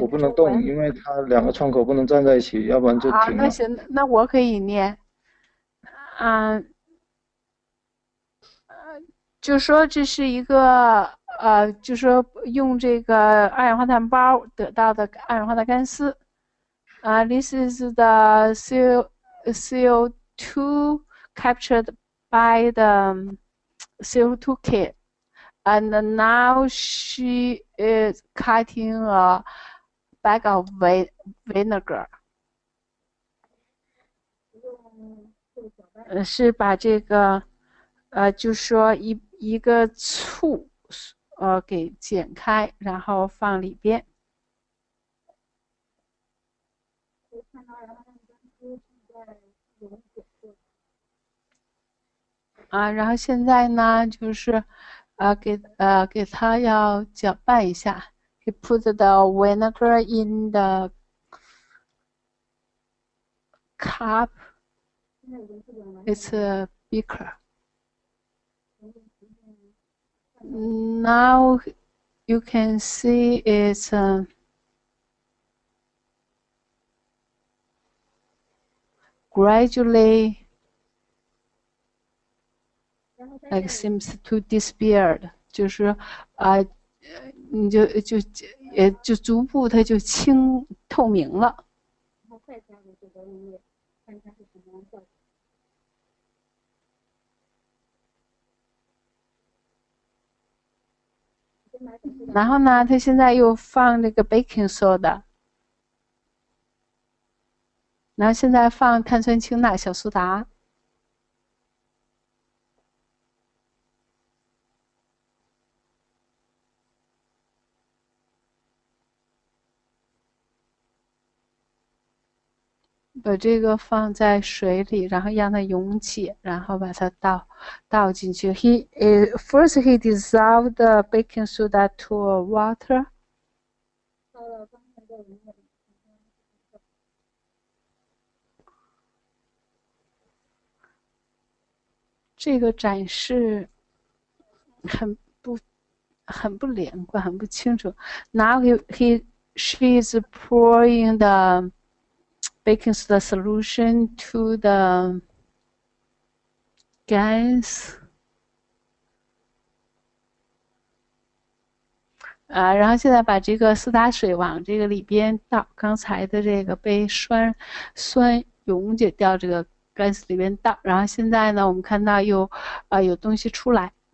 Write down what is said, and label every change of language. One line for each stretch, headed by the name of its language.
Chinese: 我不能动，因为它两个窗口不能站在一起，要不然就停了。那行，那我可以念。就说这是一个就说用这个二氧化碳包得到的二氧化碳干丝。
English: This is the CO2 captured by the CO2 kit. And now she is cutting a bag of vinegar.
Chinese: 是把这个就说一个醋给剪开，然后放里边。然后现在呢，就是给它要搅拌一下。
English: He put the vinegar in the cup. It's a beaker. Now you can see it's gradually like seems to disappear.
Chinese: 就是你就逐步它就透明了。然后呢，他现在又放那个 baking soda， 然后现在放碳酸氢钠小苏打。把这个放在水里，然后让它溶解，然后把它倒进去。
English: First he dissolved the baking soda to water.
Chinese: 这个展示很不连贯，很不清楚。
English: Now she is pouring the baking soda solution to the Gans.
Chinese: 然后现在把这个苏打水往这个里边倒，刚才的这个被酸溶解掉这个 Gans 里边倒，然后现在呢，我们看到有东西出来。